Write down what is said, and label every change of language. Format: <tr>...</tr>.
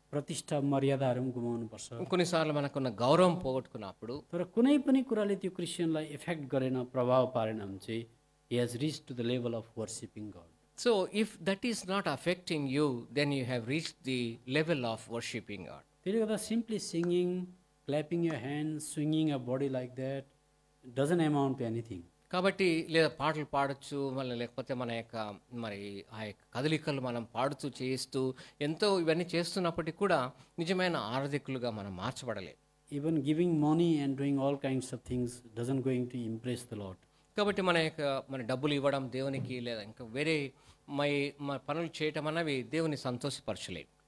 <ne>प्रतिष्ठा मर्यादाहरू पनि गुमाउनुपर्छ.</ne> <te>కొన్నిసార్లు మనకున్న గౌరవం పోగొట్టుకున్నప్పుడు,</te> <ne>तर कुनै पनि कुराले त्यो क्रिस्चियनलाई इफेक्ट गरेन, प्रभाव पारेन भने चाहिँ</ne> <en>he has reached to the level of worshiping God. so if that is not affecting you, then you have reached the level of worshiping God.</en> <ne>त्यसले गर्दा</ne> <en>simply singing, clapping your hands, swinging your body like that doesn't amount to anything.</en> <te>కాబట్టి లేదా పాటలు పాడొచ్చు, మళ్ళీ లేకపోతే మన యొక్క మరి ఆ యొక్క కదలికలు మనం పాడుతూ చేయిస్తూ ఎంతో ఇవన్నీ చేస్తున్నప్పటికీ కూడా నిజమైన ఆరాధికులుగా మనం మార్చబడలేదు.</te> <en>Even giving money and doing all kinds of things doesn't going to impress the Lord.</en> <te>కాబట్టి మన డబ్బులు ఇవ్వడం దేవునికి లేదా ఇంకా వేరే మన పనులు చేయటం అన్నవి దేవుని సంతోషపరచలేదు.</te>